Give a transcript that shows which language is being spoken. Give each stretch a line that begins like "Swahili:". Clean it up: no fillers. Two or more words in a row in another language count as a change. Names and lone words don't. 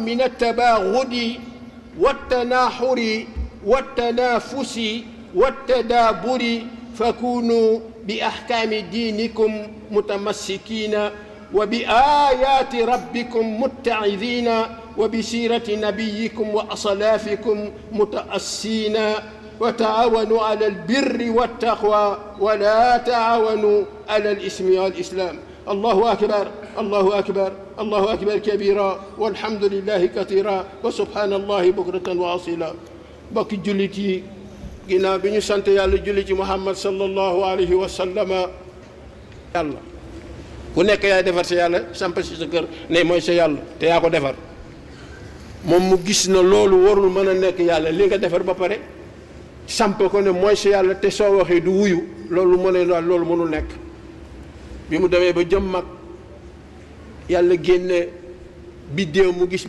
Arabic: من التباغض والتناحر والتنافس والتدابر، فكونوا بأحكام دينكم متمسكين، وبآيات ربكم متعظين، وبسيرة نبيكم وأصلافكم متأسين، وتعاونوا على البر والتقوى ولا تعاونوا على الإثم والإسلام. الله أكبر، الله أكبر، الله أكبر كبيرا، والحمد لله كثيرا، وسبحان الله بكرة وأصيلا.
Wolof: bokki jullit yi, ginnaaw bi ñu sant yàlla julli ci muhammad
Arabic: صلى الله عليه وسلم
Wolof: yàlla ku nekk yaay defar sa yàlla samp si sa kër ne mooy sa yàlla te yaa ko defar moom mu gis na loolu warul mën a nekk yàlla li nga defar ba pare samp ko ne mooy sa yàlla te soo waxee du wuyu loolu mu ne loolu mënul nekk bi mu demee ba jëm mag yàlla génne biddéew mu gis